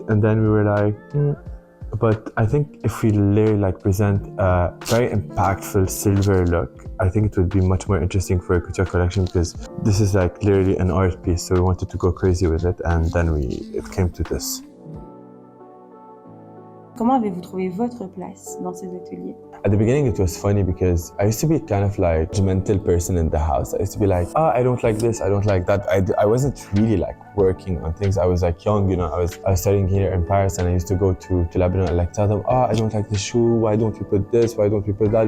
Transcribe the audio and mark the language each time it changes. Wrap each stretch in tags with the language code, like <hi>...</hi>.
<en>And then we were like, but I think if we really like present a very impactful silver look, I think it would be much more interesting for a couture collection because this is like literally an art piece. So we wanted to go crazy with it and then it came to this.</en> <fr>Comment avez-vous trouvé votre place dans ces ateliers?</fr> <en>At the beginning, it was funny because I used to be kind of like a judgmental person in the house. I used to be like, I don't like this, I don't like that. I wasn't really like working on things. I was like young, you know, I was studying here in Paris and I used to go to Lebanon and like tell them, I don't like the shoe, why don't you put this, why don't you put that?</en>